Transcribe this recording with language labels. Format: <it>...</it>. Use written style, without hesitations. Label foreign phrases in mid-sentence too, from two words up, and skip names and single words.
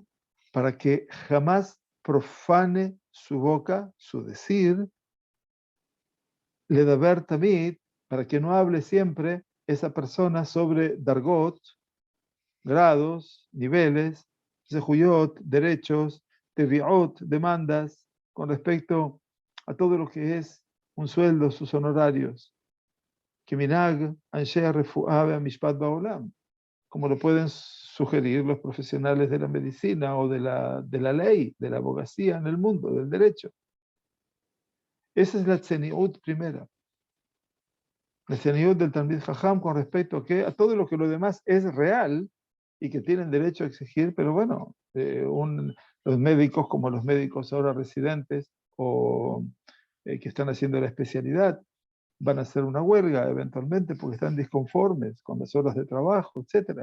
<es>Para que jamás profane su boca, su decir, le da ver tamid, para que no hable siempre esa persona sobre dargot, grados, niveles, zehuyot, derechos, teviot, demandas, con respecto a todo lo que es un sueldo, sus honorarios.</es> <he>כמנהג אנשי רפואה משפט בעולם,</he> <es>como lo pueden sugerir los profesionales de la medicina o de la ley, de la abogacía en el mundo, del derecho. Esa es la tzeniut primera. La tzeniut del</es> <he>תלמיד חכם</he> <es>con respecto a todo lo que lo demás es real y que tienen derecho a exigir, pero bueno, los médicos como los médicos ahora residentes o que están haciendo la especialidad, van a hacer una huelga eventualmente porque están disconformes con las horas de trabajo, etc.</es>